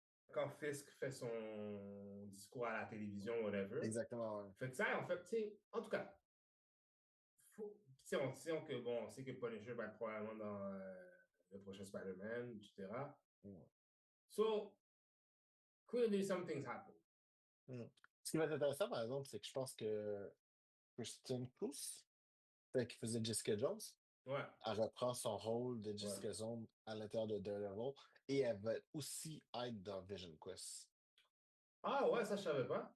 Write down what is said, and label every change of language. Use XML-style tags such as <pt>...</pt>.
<fr>Quand Fisk fait son discours à la télévision, whatever. Exactement, ouais. Fait que ça, en fait, tu sais, en tout cas, tu sais, on sait que, bon, on sait que Punisher va être probablement dans le prochain Spider-Man, etc. Ouais.</fr> <en>So, clearly something's happened. Mm.</en> <fr>Ce qui va être intéressant, par exemple, c'est que je pense que Kristen Close, celle qui faisait Jessica Jones, Ouais, elle reprend son rôle de ouais. Jessica Jones à l'intérieur de Daredevil et elle va aussi être dans Vision Quest. Ah ouais, ça, je savais pas.</fr>